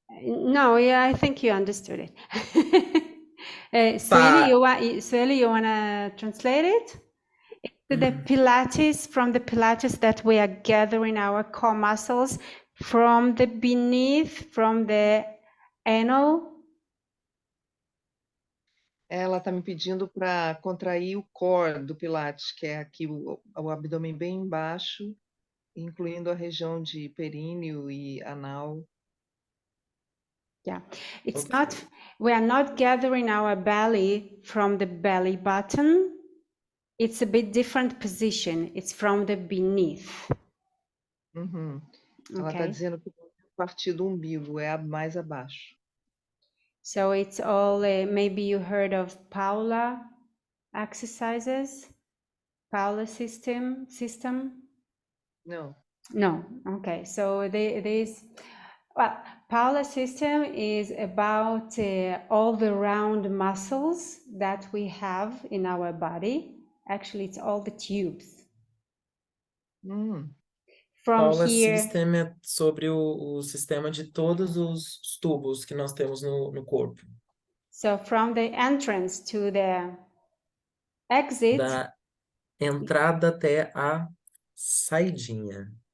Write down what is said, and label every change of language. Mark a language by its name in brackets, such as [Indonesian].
[English] No, yeah, I think you understood it. Sueli, you want to translate it? The Pilates, from the Pilates that we are gathering our core muscles from the beneath, from the anal. [Portuguese] Ela está me pedindo para contrair o core do Pilates, que é aqui o abdômen bem embaixo, incluindo a região de períneo e anal. [English] Yeah, it's Okay. not, we are not gathering our belly from the belly button. It's a bit different position. It's from the beneath. [Portuguese] Uhum. Ela está [English] Okay. [Portuguese] dizendo que a partir do umbigo é mais abaixo. [English] So it's all, maybe you heard of Paula exercises, Paula system? [Portuguese] Não. [English] No, okay. So this, well, Paula system is about all the round muscles that we have in our body. Actually, it's all the tubes. From Paula here, [Portuguese] System é sobre o sistema de todos os tubos que nós temos no corpo. [English] so from the entrance to the exit, [Portuguese] Da entrada até a saidinha.